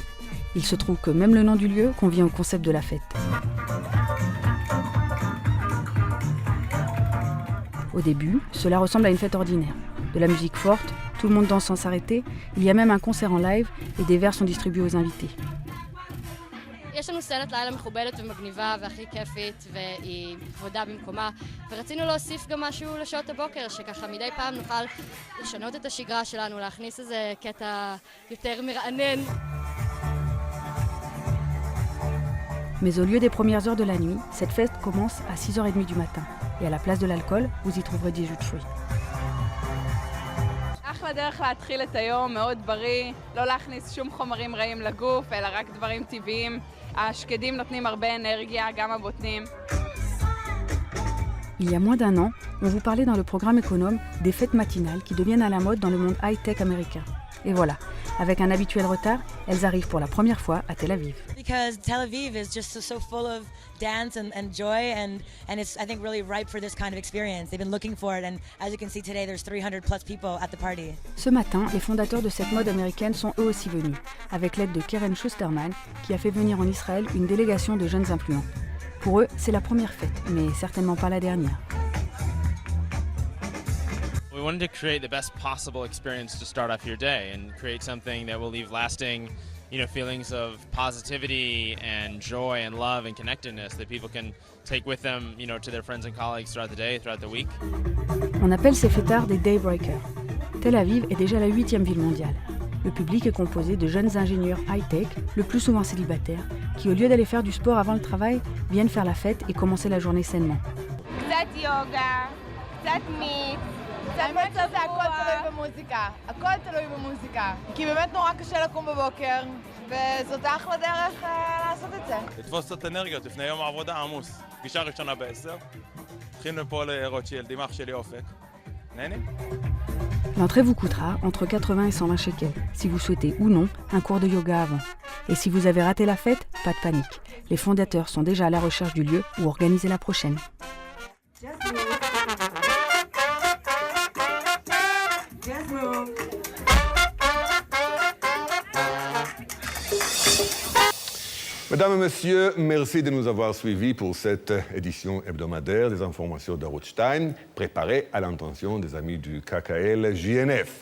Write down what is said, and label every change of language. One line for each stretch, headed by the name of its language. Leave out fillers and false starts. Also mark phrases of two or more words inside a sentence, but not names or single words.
French: Il se trouve que même le nom du lieu convient au concept de la fête. Au début, cela ressemble à une fête ordinaire. De la musique forte, tout le monde danse sans s'arrêter, il y a même un concert en live et des verres sont distribués aux invités.
Hebrew: יש לנו סצנת לילה מכובדת ומגניבה והכי כיפית והיא כבודה במקומה ורצינו להוסיף גם משהו לשעות הבוקר שככה מדי פעם נוכל לשנות את השגרה שלנו, להכניס איזה קטע יותר מרענן.
French: Mais au lieu des premières heures de la nuit, cette fête commence à 6h30 du matin. Et à la place de l'alcool, vous y trouverez des jus de fruits.
Hebrew: אחלה דרך להתחיל את היום, מאוד בריא, לא להכניס שום חומרים רעים לגוף, אלא רק דברים טבעיים. השקדים נותנים הרבה אנרגיה, גם הבוטנים.
French: Il y a moins d'un an, on vous parlait dans le programme Économe des fêtes matinales qui deviennent à la mode dans le monde high-tech américain. Et voilà, Avec un habituel retard, elles arrivent pour la première fois à Tel Aviv.
English: Because Tel Aviv is just so full of dance and joy, and it's, I think, really ripe for this kind of experience. They've been looking for it, and as you can see today, there's 300 plus people at the party.
French: Ce matin, les fondateurs de cette mode américaine sont eux aussi venus, avec l'aide de Keren Schusterman, qui a fait venir en Israël une délégation de jeunes influents. Pour eux, c'est la première fête, mais certainement pas la dernière.
English: We wanted to create the best possible experience to start off your day and create something that will leave lasting, feelings of positivity and joy and love and connectedness that people can take with them, to their friends and colleagues throughout the day, throughout the week.
French: On appelle ces fêtards des Daybreakers. Tel Aviv est déjà la 8e ville mondiale. Le public est composé de jeunes ingénieurs high-tech, le plus souvent célibataires, qui au lieu d'aller faire du sport avant le travail, viennent faire la fête et commencer la journée sainement.
Hebrew: קצת יוגה, קצת מיץ. האמת שזה הכל תלוי במוזיקה, הכל תלוי במוזיקה, כי באמת נורא קשה לקום בבוקר, וזאת אחלה דרך לעשות את זה. לתפוס קצת אנרגיות לפני יום העבודה עמוס. פגישה ראשונה ב-10, הולכים לפה לרוטשילד עם אח שלי אופק. נהנים?
French: L'entrée vous coûtera entre 80 et 120 shekels, si vous souhaitez ou non un cours de yoga avant. Et si vous avez raté la fête, pas de panique. Les fondateurs sont déjà à la recherche du lieu où organiser la prochaine. Mesdames et messieurs, merci de nous avoir suivis pour cette édition hebdomadaire des informations d'Arutz Time, préparée à l'intention des amis du KKL JNF.